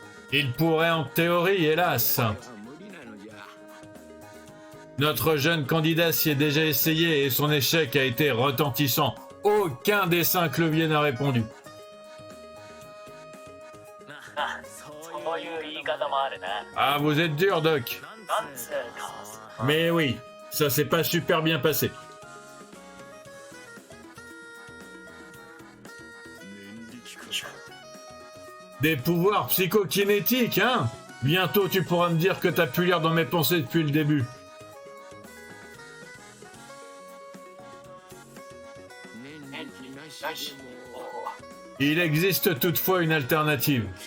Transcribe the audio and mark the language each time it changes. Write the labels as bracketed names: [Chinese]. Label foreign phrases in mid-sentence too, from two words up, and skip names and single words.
[French] Il pourrait en théorie, hélas. Notre jeune candidat s'y est déjà essayé et son échec a été retentissant. Aucun des 5 leviers n'a répondu. [Japanese] そういう言い方もあるな。 [French] Ah, vous êtes dur, Doc. [Japanese] なんつうか。 [French] Mais oui, ça s'est pas super bien passé. Des pouvoirs psychokinétiques, hein? Bientôt tu pourras me dire que t'as pu lire dans mes pensées depuis le début. Il existe toutefois une alternative.